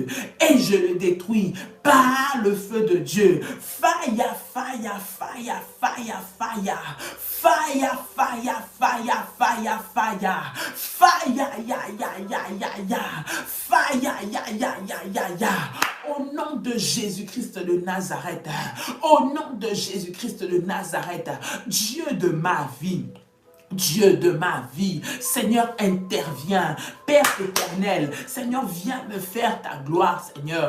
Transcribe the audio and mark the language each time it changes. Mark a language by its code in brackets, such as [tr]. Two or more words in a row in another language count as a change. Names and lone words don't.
[fr] Et je le détruis par le feu de Dieu. [en] Fire, fire, fire, fire, fire. Fire, fire, fire, fire, fire. Fire, ya, ya, ya, ya, ya. Fire, ya, ya, ya, ya, ya. [fr] Au nom de Jésus-Christ de Nazareth. Au nom de Jésus-Christ de Nazareth. Dieu de ma vie. Dieu de ma vie, Seigneur, interviens. Père éternel, Seigneur, viens me faire ta gloire, Seigneur.